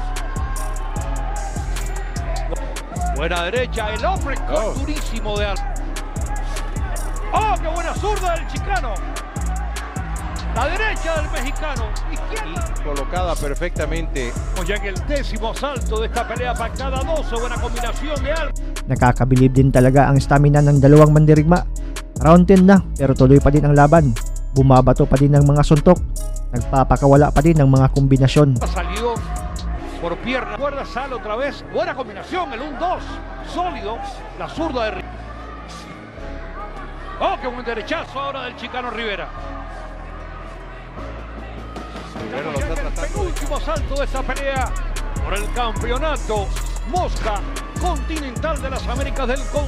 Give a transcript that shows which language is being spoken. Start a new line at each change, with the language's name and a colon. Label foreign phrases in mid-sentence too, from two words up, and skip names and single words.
Spanish: Buena derecha, el uppercut durísimo de Álvarez. ¡Oh, qué buena zurda del Chicano! La derecha del mexicano. Izquierda. Y colocada perfectamente. Ya en el 10º asalto de esta pelea pactada 12. Buena combinación de Álvarez.
Filipino: Nakakabilib din talaga ang stamina ng dalawang mandirigma. Round 10 na pero tuloy pa din ang laban. Bumabato pa din ng mga suntok. Nagpapakawala pa din ng mga kombinasyon.
Spanish: Salió por pierna. Guarda, sale otra vez. Buena combinación, el 1-2. Sólido. La zurda de Rivera. Oh, qué buen derechazo ahora del Chicano Rivera. Rivera lo Ya está en el tratando. penúltimo asalto de esta pelea por el campeonato Mosca Continental de las Américas del Con.